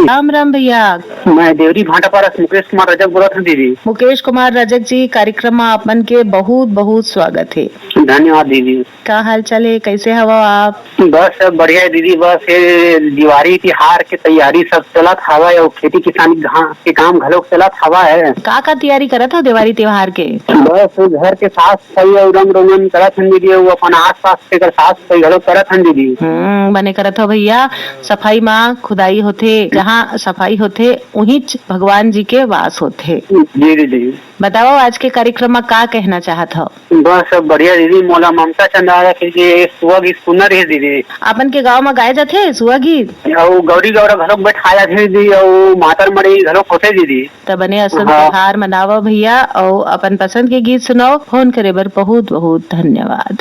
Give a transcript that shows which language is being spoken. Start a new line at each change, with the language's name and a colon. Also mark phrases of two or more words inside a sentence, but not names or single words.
Chhattisgarhi: राम राम भैया। मैं देवरी भाटापारा से मुकेश कुमार रजक बोला था दीदी। मुकेश कुमार रजक जी, कार्यक्रम में आपन के बहुत बहुत स्वागत है। धन्यवाद दीदी। का हाल चाल है, कैसे हवा आप? बस सब बढ़िया है दीदी। बस ये दिवाली त्योहार के तैयारी सब चलत हवा है और खेती किसानी के काम घलोक चलत हवा है। का तैयारी करत हो दिवाली त्योहार के? बस घर के साफ सफाई और रंग रोगन करत हन दीदी, वो अपन आस पास के साफ सफाई घलोक करत हन दीदी। बने करत हो भैया। सफाई माँ खुदाई होथे, जहाँ सफाई होथे वहीं भगवान जी के वास होथे। जी दीदी। बताओ आज के कार्यक्रम में का कहना चाहत हो? बस सब बढ़िया दीदी। मोला ममता चंदारा के सुआ गीत सुनना रही दीदी। अपन के गाँव में गाए जाथे सुआ गीत और गौरी गौरा घलोक बैठाया जाथे दीदी और मातर मड़ी घलोक होते दीदी। तो बने असल त्योहार मनावो भैया और अपन पसंद के गीत सुनाओ। फोन करे बर बहुत बहुत धन्यवाद।